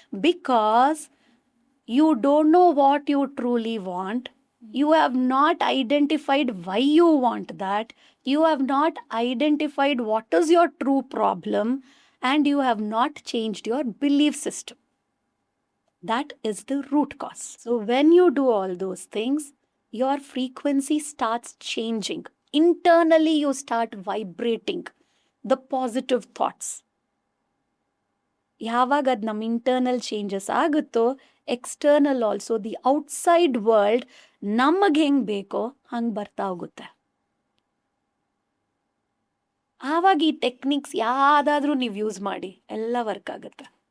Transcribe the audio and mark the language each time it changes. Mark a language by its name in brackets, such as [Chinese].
[English] Because you don't know what you truly want. You have not identified why you want that. You have not identified what is your true problem, and you have not changed your belief system. That is the root cause. So when you do all those things, your frequency starts changing. Internally, you start vibrating the positive thoughts. [Kannada] ಯಾವಾಗ ಅದು ನಮ್ಮ internal changes ಆಗುತ್ತೋ, external [English] also the outside world [Kannada] ನಮಗೆ ಹೆಂಗೆ ಬೇಕೋ ಹಂಗೆ ಬರ್ತಾ ಹೋಗುತ್ತೆ. ಆವಾಗ ಈ ಟೆಕ್ನಿಕ್ಸ್ ಯಾವುದಾದ್ರೂ ನೀವು ಯೂಸ್ ಮಾಡಿ ಎಲ್ಲ ವರ್ಕ್ ಆಗುತ್ತೆ.